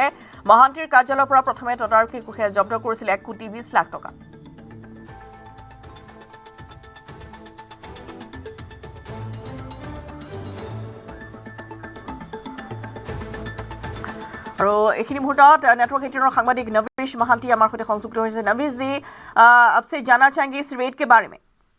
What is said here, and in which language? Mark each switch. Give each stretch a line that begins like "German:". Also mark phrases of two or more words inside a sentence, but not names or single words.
Assamese: মহান্তিৰ কাৰ্যালয়ৰ পৰা প্ৰথমে তদাৰকী কোষে জব্দ কৰিছিল 1,20,00,000 টকা। আৰু এইখিনি মুহূৰ্তত নেটৱৰ্ক 18 সাংবাদিক
Hindi: नवीश महांती हमारे साथ संयुक्त हुए। नवीश जी, आपसे जानना चाहेंगे इस रेड के बारे में।